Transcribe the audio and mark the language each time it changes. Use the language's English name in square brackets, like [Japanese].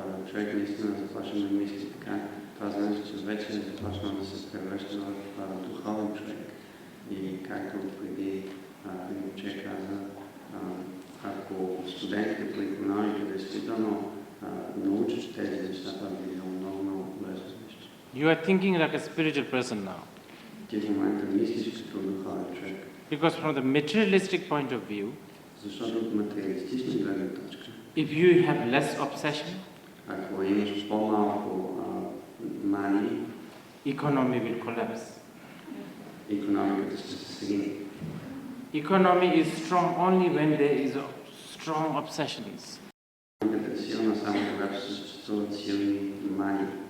[Bulgarian] Човек наистина започва да мисли така, това значи, че вече е започнал да се превръща в духовен човек. И както преди Rinpoche каза, ако студентите по икономика действително научат тези неща, това би било много лесно нещо. [English] You are thinking like a spiritual person now. [Bulgarian] Ти в момента мислиш като духовен човек. [English] Because from the materialistic point of view, [Bulgarian] защото от материалистична гледна точка, [English] if you have less obsession, [Bulgarian] ако имаш по-малко мани, [English] economy will collapse. [Bulgarian] Икономиката ще се срине. [English] Economy is strong only when there is strong obsessions. [Bulgarian] Икономиката е силна само когато съществуват силни мани.